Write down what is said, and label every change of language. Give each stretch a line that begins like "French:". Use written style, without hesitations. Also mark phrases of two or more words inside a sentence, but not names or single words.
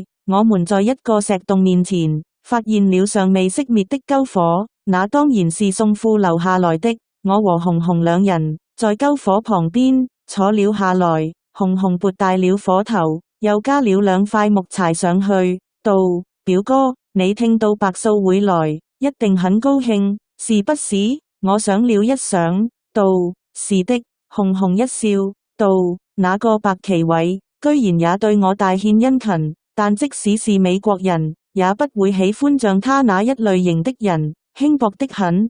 Chinese: 我們在一個石洞面前發現了尚未熄滅的篝火，那當然是宋庫留下來的。我和紅紅兩人在篝火旁邊坐了下來，紅紅撥大了火頭，又加了2塊木柴上去，道：表哥，你聽到白素會來，一定很高興，是不是？我想了一想，道：是的。紅紅一笑，道：那個白旗偉居然也對我大獻殷勤，但即使是美國人，也不會喜歡像他那一類型的人，輕薄的很。